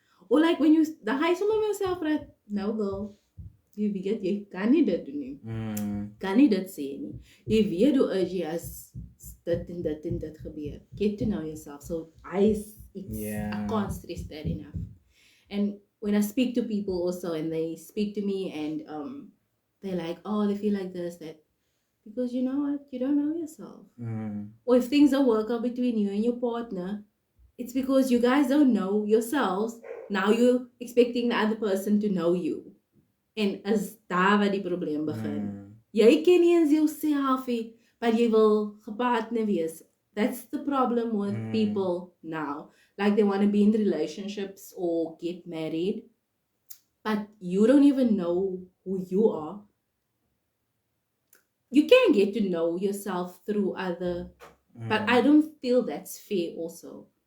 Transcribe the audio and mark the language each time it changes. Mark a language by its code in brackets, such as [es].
[en] Or like when you, [af] dan ga jy sommer met yourself praat, nou girl, jy weet jy kan nie dit doen nie. Kan nie dit sê nie. Jy weet hoe is jy as dit en dit gebeur. [en] Get to know yourself. So I can't stress that enough. And when I speak to people also, and they speak to me, and they're like, oh, they feel like this, that, because you know what, you don't know yourself. Or if things don't work out between you and your partner, it's because you guys don't know yourselves. Now you're expecting the other person to know you. [af] En is daar waar die probleem begin. Jy ken nie eens jouself nie, maar jy wil gepartner wees. [en] That's the problem with people now. Like, they want to be in relationships or get married, but you don't even know who you are. You can get to know yourself through other, but I don't feel that's fair also.